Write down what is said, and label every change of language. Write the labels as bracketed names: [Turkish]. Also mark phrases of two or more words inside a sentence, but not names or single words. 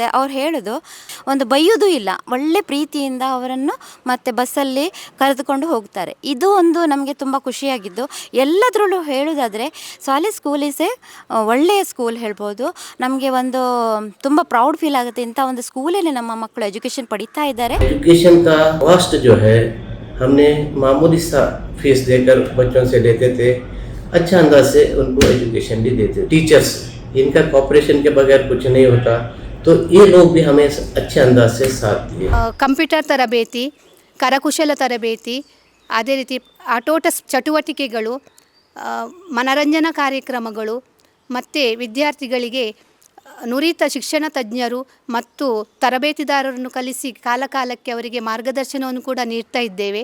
[Kannada] ಅವ್ರು ಹೇಳೋದು ಒಂದು ಬೈಯೋದು ಇಲ್ಲ, ಒಳ್ಳೆ ಪ್ರೀತಿಯಿಂದ ಅವರನ್ನು ಮತ್ತೆ ಬಸ್ಸಲ್ಲಿ ಕರೆದುಕೊಂಡು ಹೋಗ್ತಾರೆ. ಇದು ಒಂದು ನಮಗೆ ತುಂಬ ಖುಷಿಯಾಗಿದ್ದು. ಎಲ್ಲದರಲ್ಲೂ ಹೇಳೋದಾದರೆ ಸಾಲಿ ಸ್ಕೂಲ್ ಈಸ್ ಒಳ್ಳೆಯ ಸ್ಕೂಲ್ ಹೇಳ್ಬೋದು. ನಮಗೆ ಒಂದು ತುಂಬ [English] proud feel [Kannada] ಆಗುತ್ತೆ, ಇಂಥ ಒಂದು ಸ್ಕೂಲಲ್ಲಿ ನಮ್ಮ ಮಕ್ಕಳು ಎಜುಕೇಷನ್ ಪಡಿತಾ ಇದ್ದಾರೆ. [Hindi] एजुकेशन का कॉस्ट जो है हमने मामूली सा फीस देकर बच्चों से लेते थे. अच्छा अंदाज से उनको एजुकेशन भी देते. टीचर्स इनका कॉपरेशन के बगैर कुछ नहीं होता, तो ये लोग भी हमें अच्छे अंदाज से साथ दिए. [Kannada] ಕಂಪ್ಯೂಟರ್ ತರಬೇತಿ, ಕರಕುಶಲ ತರಬೇತಿ, ಅದೇ ರೀತಿ ಆಟೋಟ ಚಟುವಟಿಕೆಗಳು, ಮನರಂಜನಾ ಕಾರ್ಯಕ್ರಮಗಳು, ಮತ್ತು ವಿದ್ಯಾರ್ಥಿಗಳಿಗೆ ನುರಿತ ಶಿಕ್ಷಣ ತಜ್ಞರು ಮತ್ತು ತರಬೇತಿದಾರರನ್ನು ಕಲಿಸಿ ಕಾಲಕಾಲಕ್ಕೆ ಅವರಿಗೆ ಮಾರ್ಗದರ್ಶನವನ್ನು ಕೂಡ ನೀಡ್ತಾ ಇದ್ದೇವೆ.